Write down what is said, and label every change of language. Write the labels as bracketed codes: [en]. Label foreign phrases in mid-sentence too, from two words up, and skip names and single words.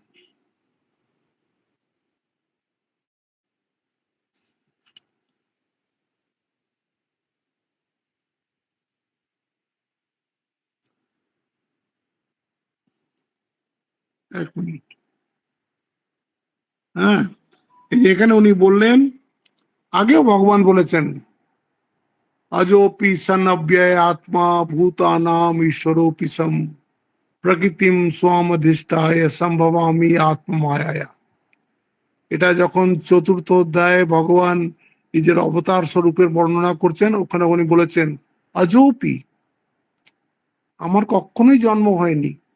[bn] এক মিনিট, হ্যাঁ, এই যে এখানে উনি বললেন, আগেও ভগবান বলেছেন, [sa] अजोपि सन अव्यय आत्मा भूतानाम ईश्वरोपि सम প্রকৃতিম স্বামধিষ্ঠায় সম্ভবামি আত্মমায়া। [bn] এটা যখন চতুর্থ অধ্যায়ে ভগবান নিজের অবতার স্বরূপের বর্ণনা করছেন, ওখানে উনি বলেছেন অজৌপি, আমার কখনোই জন্ম হয়নি।